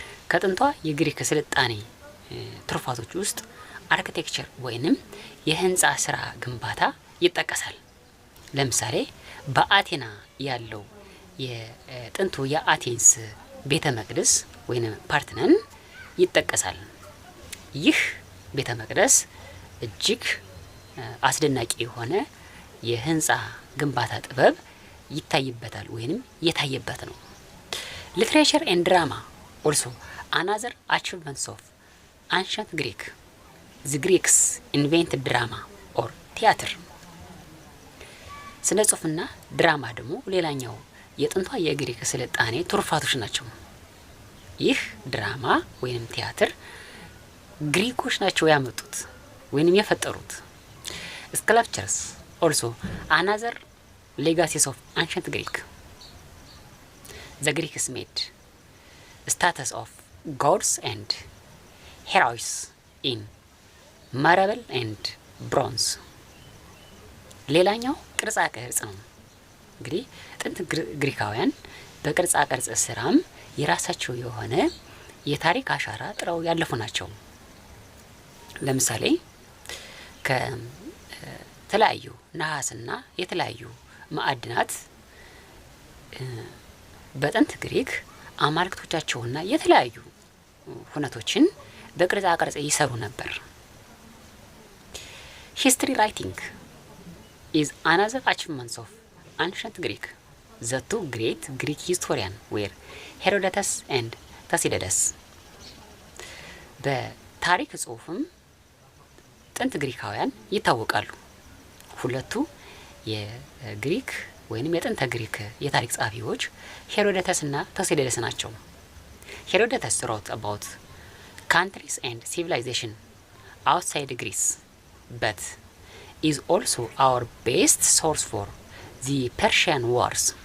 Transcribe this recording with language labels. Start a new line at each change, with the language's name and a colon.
Amharic: ከጥንቷ የግሪክ ስልጣኔ ትሩፋቶች ውስጥ አርኪቴክቸር ወይንም የህንጻ ስራ ግንባታ ይጠቀሳል። ለምሳሌ በአቴና ያለው የጥንቱ የአቴንስ ቤተ መቅደስ ወይንም ፓርተነን ይጠቀሳል። ይህ ቤተ መቅደስ እጅግ አስደናቂ የሆነ የህንጻ ግንባታ ጥበብ ይታይበታል ወይንም የታየበት ነው።
English: Literature and drama also another achievements of ancient Greek. The Greeks invented drama or theater.
Amharic: ስነ ጽሁፍና ድራማ ደግሞ ሌላኛው የጥንቷ የግሪክ ስልጣኔ ትሩፋቶች ናቸው። ይህ ድራማ ወይንም ቲያትር ግሪኮች ናቸው ያመጡት ወይንም የፈጠሩት።
English: Sculptures also another legacies of ancient Greek. The Greeks made statues of gods and heroes in marble and bronze.
Amharic: ሌላኛው ቅርጻ ቅርጽ ነው። እንግዲህ ጥንት ግሪካውያን በቅርጻ ቅርጽ ስራም የራሳቸው የሆነ የታሪክ አሻራ ጥረው ያለፉ ናቸው። ለምሳሌ ከተለያዩ ነሐስና የተለያዩ ማዕድናት በጥንት ግሪክ አማልክቶቻቸውና የተለያዩ ሁነቶችን በቅርጻ ቅርጽ ይሰሩ ነበር።
English: ሂስትሪ ራይቲንግ is another achievement of ancient Greek. The two great Greek historians were Herodotus and Thucydides.
Amharic: በታሪክ ጽሁፍም ጥንት ግሪካውያን ይታወቃሉ። ሁለቱ የግሪክ ወይንም የጥንተ ግሪክ የታሪክ ጸሐፊዎች ሄሮዶተስ እና ቱሲዲደስ ናቸው። ሄሮዶተስ
English: wrote about countries and civilization outside Greece, but is also our best source for the Persian wars.